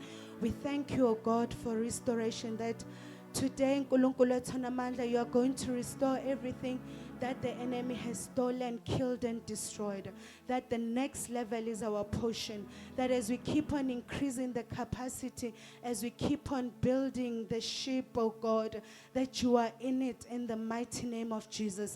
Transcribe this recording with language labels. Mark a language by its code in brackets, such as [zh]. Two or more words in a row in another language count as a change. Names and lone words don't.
[en] We thank you, O God, for restoration, that today, [ss] Nkulunkulu ethona amandla, [en] you are going to restore everything that the enemy has stolen, killed, and destroyed. That the next level is our portion. That as we keep on increasing the capacity, as we keep on building the ship, oh God, that you are in it in the mighty name of Jesus.